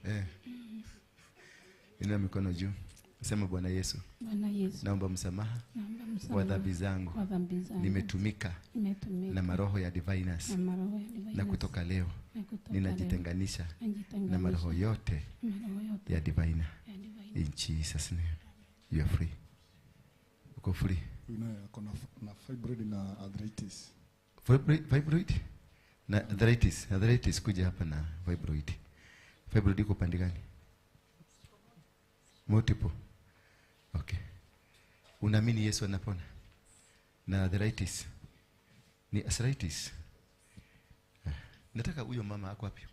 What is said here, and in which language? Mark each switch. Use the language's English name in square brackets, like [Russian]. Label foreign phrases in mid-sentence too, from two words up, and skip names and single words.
[Swahili] Inua mikono juu. Sema Bwana Yesu. Bwana Yesu. Naomba msamaha kwa dhambi zangu. Nimetumika na maroho ya diviners. Na kutoka leo ninajitenganisha na maroho yote ya diviner. [English] In Jesus name. You are free. Uko free. [Swahili] Na fibroid na arthritis. Fibroid? Na arthritis. Arthritis kuja hapa na fibroid. Fibroid iko pande gani? Multiple. Okay. Unaamini Yesu anapona? Na arthritis ni arthritis. Nataka huyo mama ako wapi?